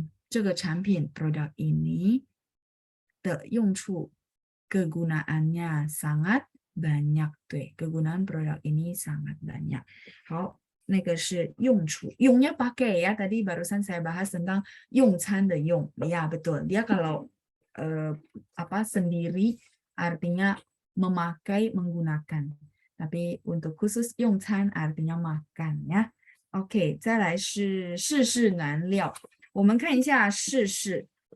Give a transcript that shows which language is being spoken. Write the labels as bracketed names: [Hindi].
[Chinese] 这个产品 [Indonesian] produk ini [Chinese] 的用处 [Indonesian] kegunaannya sangat banyak. 对, kegunaan produk ini sangat banyak. [Chinese] 好，那个是用处，用nya [Indonesian] pakai ya. Tadi barusan saya bahas tentang 用餐的用. Ya, betul. Dia kalau sendiri artinya memakai, menggunakan. Tapi untuk khusus 用餐 artinya makan ya. [Chinese] OK，再来是世事难料。我们看一下世事。